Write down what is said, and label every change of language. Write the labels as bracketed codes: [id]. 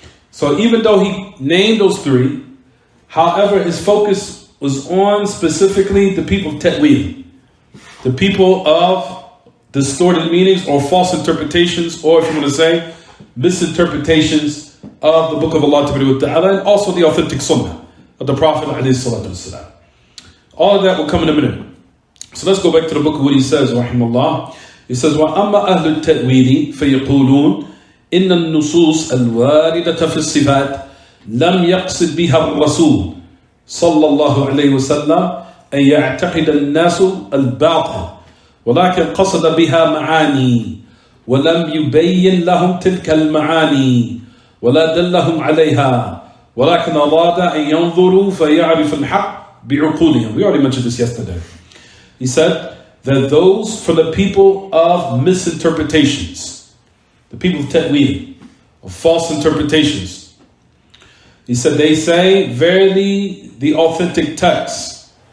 [en] So even though he named those three, however, his focus was on specifically the people of Ta'weel, the people of distorted meanings or false interpretations, or if you want to say, misinterpretations of the Book of Allah Ta'ala, and also the authentic Sunnah of the Prophet ﷺ. All of that will come in a minute. So let's go back to the book of what he says, rahimahullah. He says, [ar] وَأَمَّا أَهْلُ التَّأْوِيلِ فَيَقُولُونَ إِنَّ النُّصُوصَ الْوَارِدَةَ فِي الصِّفَاتِ لَمْ يَقْصِدْ بِهَا الرَّسُولُ صلى الله عليه وسلم أن يعتقد الناس الباطل ولكن قصد بها معاني ولم يبين لهم تلك المعاني ولا دلهم عليها ولكن أراد أن ينظروا فيعرف الحق بعقولهم. [en] We already mentioned this yesterday. He said that those for the people of misinterpretations, the people of ta'weel, of false interpretations, he said they say, verily the authentic text,